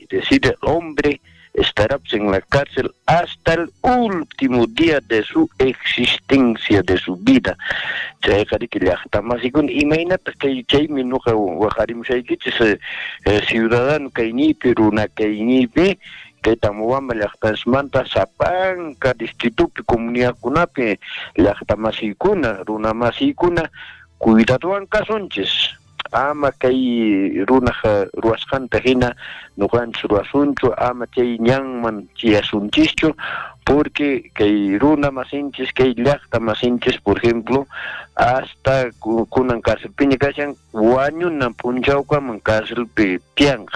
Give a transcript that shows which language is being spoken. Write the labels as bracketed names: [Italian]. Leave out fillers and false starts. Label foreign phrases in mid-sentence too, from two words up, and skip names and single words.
[Spanish] Decide, el hombre estará, pues, en la cárcel hasta el último día de su existencia, de su vida. Imagínate que ciudadano que [Quechua] runa que Tamovamba llaqtasmanta sapanka distritupi comunidad kunapi llaqtamasikuna runa masikuna cuidadowan kasunchis. Ama kay runaqa ruwasqanta hina nuqanchis ruwasunchu, ama chay ñanman chiyasunchischu, porque kay runa masinchis, kay llaqta masinchis, [Spanish] por ejemplo, [Quechua] hasta kunan cárcelpiña kashan wañunan punchawkaman cárcelpi tiyanqa.